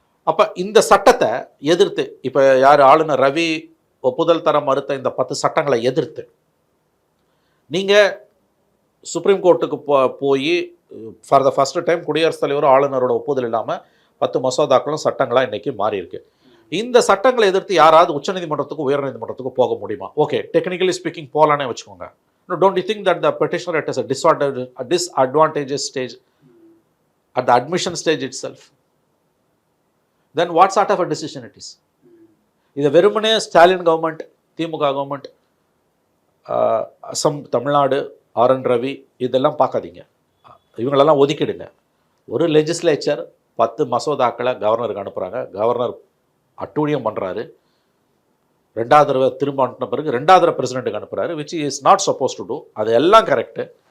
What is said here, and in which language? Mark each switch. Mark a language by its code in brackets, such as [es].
[ta] அப்போ இந்த சட்டத்தை எதிர்த்து இப்போ யார் ஆளுநர் ரவி ஒப்புதல் தர மறுத்த இந்த 10 சட்டங்களை எதிர்த்து நீங்கள் சுப்ரீம் கோர்ட்டுக்கு போய் [en] for the first time [ta] குடியரசுத் தலைவரும் ஆளுநரோட ஒப்புதல் இல்லாமல் 10 மசோதாக்களும் சட்டங்களாக இன்றைக்கி மாறி இருக்கு. இந்த சட்டங்களை எதிர்த்து யாராவது உச்சநீதிமன்றத்துக்கு உயர்நீதிமன்றத்துக்கு போக முடியுமா? ஓகே, டெக்னிக்கலி ஸ்பீக்கிங் போகலானே வச்சுக்கோங்க. [en] No, don't you think that the petitioner at a disadvantageous stage, at the admission stage itself? Then what sort of a decision it is? [ta] இது வெறுமனே ஸ்டாலின் கவர்மெண்ட், திமுக கவர்மெண்ட், அசம், தமிழ்நாடு, ஆர்.என். ரவி இதெல்லாம் பார்க்காதீங்க, இவங்களெல்லாம் ஒதுக்கிடுங்க. ஒரு லெஜிஸ்லேச்சர் 10 மசோதாக்களை கவர்னருக்கு அனுப்புகிறாங்க, கவர்னர் அட்டூழியம் பண்ணுறாரு, 2வது தடவை திரும்ப அனுப்பின பிறகு 2வது தடவை பிரசிடென்ட்டுக்கு அனுப்புகிறாரு, [en] Which is not suppose to do. [ta] அது எல்லாம் கரெக்டு.